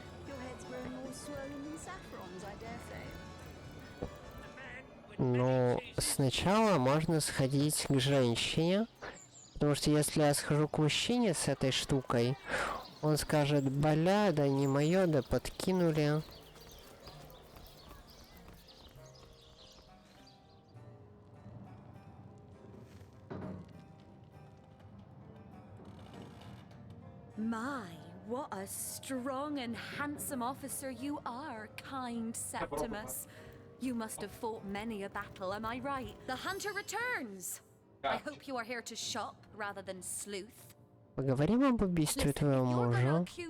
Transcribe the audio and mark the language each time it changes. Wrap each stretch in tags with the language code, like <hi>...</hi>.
<en>Your head's growing all swollen and saffrons, I dare say.</en> <ru>Ну, сначала можно сходить к женщине, потому что если я схожу к мужчине с этой штукой, он скажет: бля, да не моё, да подкинули.</ru> <en>My, what a strong and handsome officer you are, kind Septimus. You must have fought many a battle, am I right? The hunter returns! I hope you are here to shop rather than sleuth.</en> <ru>Поговорим об убийстве твоего мужа.</ru>